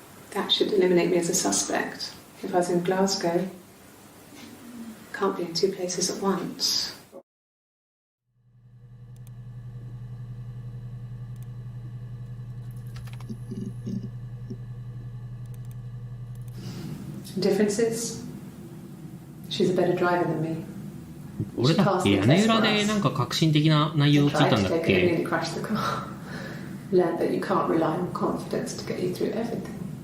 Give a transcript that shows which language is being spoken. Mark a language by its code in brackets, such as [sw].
[en] That should eliminate me as a suspect. If I was in Glasgow, can't be in two places at once. Differences? She's a better driver than me. [ja] 俺だっけ屋根裏でなんか革新的な内容を聞いたんだっけ。 [en] Nearly crashed the car. Learned that you can't rely on confidence to get you through everything.